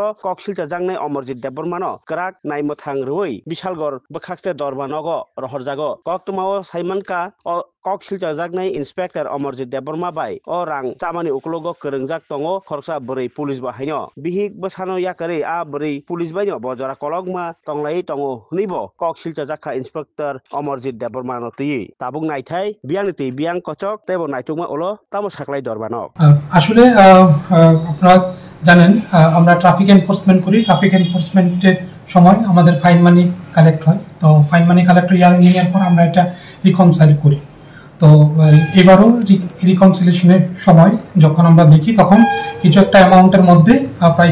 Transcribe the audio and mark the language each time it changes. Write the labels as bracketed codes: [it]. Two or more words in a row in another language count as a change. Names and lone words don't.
[trk] कक सिलचाजांनाय अमरजित देबबर्मानो क्राक नायमथां रुई विशालगढ़ बखाक्सते दरबानगो रहरजागो कक तुमाओ साइमानका कक सिलचाजागनाय इंस्पेक्टर अमरजित देबबर्मा बाय अ रां चामानि उकलोगो करंजाक तंगो खरसा बोरै पुलिस बाहायनो बिहिक बसानो याकरे आ बोरै पुलिस बायनो बजरा कलगमा तंलाई तंगो हुनिबो कक सिलचाजाखा इंस्पेक्टर अमरजित देबबर्मा नो तुई ताबुक नायथाय बियांग तुई बियांग कचक तेबो नायतुमा ओलो तामो साकलाई दरबानो [bn] আসলে আপনারা জানেন আমরা [en] traffic enforcement [bn] করি [en] traffic enforcement [bn] সময় আমাদের [en] fine money collect [bn] হয় তো [en] fine money collect year ending [bn] এর পর আমরা এটা রিকনসাইল করি তো এবারও রিকনসিলিয়েশনের সময় যখন আমরা দেখি তখন কিছু একটা অ্যামাউন্টের মধ্যে প্রায়